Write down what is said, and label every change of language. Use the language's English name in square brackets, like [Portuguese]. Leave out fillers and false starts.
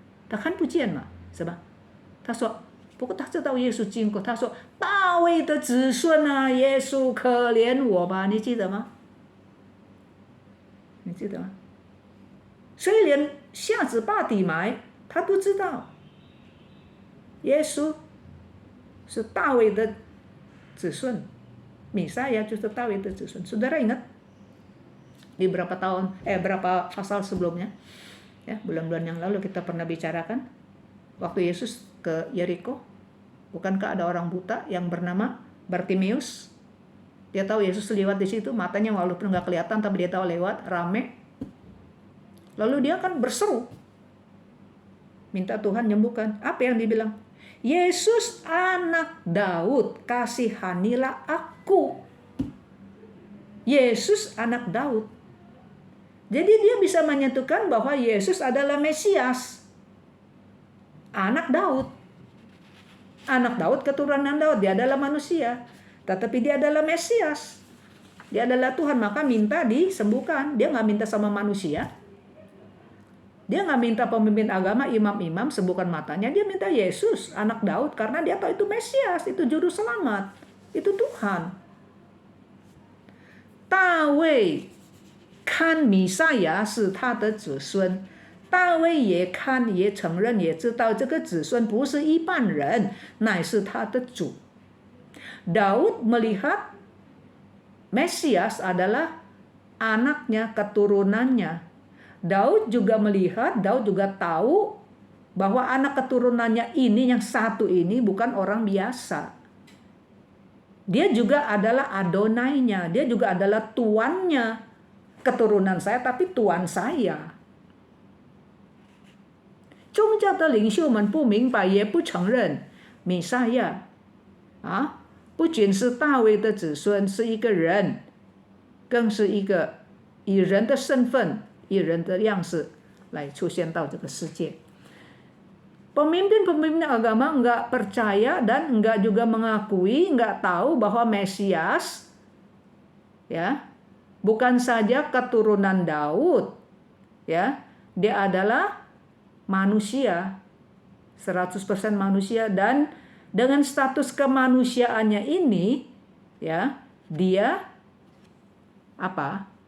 [Chinese] 他看不见嘛，是吧？他说，不过他知道耶稣经过，他说大卫的子孙啊，耶稣可怜我吧，你记得吗？你记得吗？所以连瞎子巴底买他都知道，耶稣是大卫的子孙，弥赛亚就是大卫的子孙。 [Indonesian] Saudara ingat di berapa pasal sebelumnya, ya, bulan-bulan yang lalu kita pernah bicarakan waktu Yesus ke Yeriko, bukankah ada orang buta yang bernama Bartimeus? Dia tahu Yesus lewat di situ, matanya walaupun nggak kelihatan tapi dia tahu lewat, rame. Lalu dia kan berseru, minta Tuhan nyembuhkan. Apa yang dibilang? Yesus anak Daud, kasihanilah aku. Yesus anak Daud. Jadi dia bisa menyatukan bahwa Yesus adalah Mesias, anak Daud. Anak Daud, keturunan Daud, dia adalah manusia. Tetapi dia adalah Mesias. Dia adalah Tuhan, maka minta disembuhkan. Dia nggak minta sama manusia. Dia nggak minta pemimpin agama, imam-imam sembuhkan matanya. Dia minta Yesus, anak Daud, karena dia tahu itu Mesias, itu juru selamat, itu Tuhan. [Chinese] 大卫看弥赛亚是他的子孙，大卫也看也承认也知道这个子孙不是一般人，乃是他的主。 [Indonesian] Daud melihat Mesias adalah anaknya, keturunannya. Daud juga melihat, Daud juga tahu bahwa anak keturunannya ini, yang satu ini bukan orang biasa. Dia juga adalah Adonainya, dia juga adalah tuannya. Keturunan saya tapi tuan saya. [Chinese] 宗教的领袖们不明白也不承认弥赛亚不仅是大卫的子孙，是一个人，更是一个以人的身份，以人的样式来出现到这个世界。 [Indonesian] Pemimpin-pemimpin agama enggak percaya dan enggak juga mengakui, enggak tahu bahwa Mesias, ya, bukan saja keturunan Daud, ya, dia adalah manusia, 100% manusia, dan dengan status kemanusiaannya ini, ya, dia apa?